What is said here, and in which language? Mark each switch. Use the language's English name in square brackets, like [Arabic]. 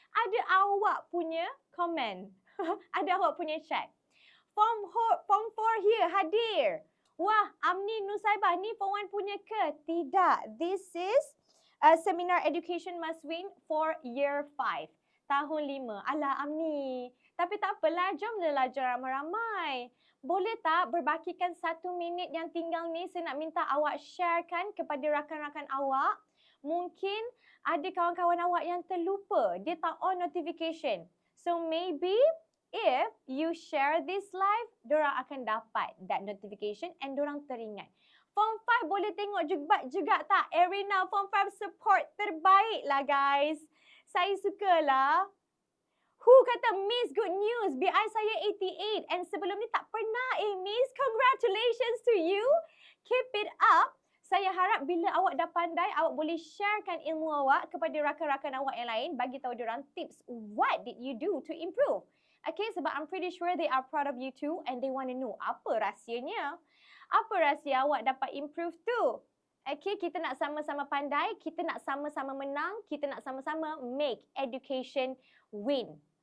[Malay] Ada awak punya komen. Ada awak punya chat. Form 4 here, hadir. Wah, Amni Nusaibah, ni Form 1 punya ke? Tidak. [English] This is a seminar education must win for year 5. [Malay] Tahun 5. Alah Amni. Tapi tak apalah, jomlah belajar ramai-ramai. Boleh tak berbakikan 1 minit yang tinggal ni, saya nak minta awak sharekan kepada rakan-rakan awak. Mungkin ada kawan-kawan awak yang terlupa, dia tak on notification. [English] So maybe if you share this live, [Malay] diorang akan dapat [English] that notification and [Malay] diorang teringat. Form 5 boleh tengok juga tak? Arena Form 5 support terbaik lah guys. Saya sukalah. Who kata Miss [English] good news? [Malay] BI saya 88 and sebelum ni tak pernah Miss. [English] Congratulations to you. Keep it up. [Malay] Saya harap bila awak dah pandai, awak boleh sharekan ilmu awak kepada rakan-rakan awak yang lain. Bagi tahu diorang tips. [English] What did you do to improve? Okay, sebab I'm pretty sure they are proud of you too and they want to know [Malay] apa rahsianya. Apa rahsia awak dapat improve tu? Okay, kita nak sama-sama pandai, kita nak sama-sama menang, kita nak sama-sama [English] make education win.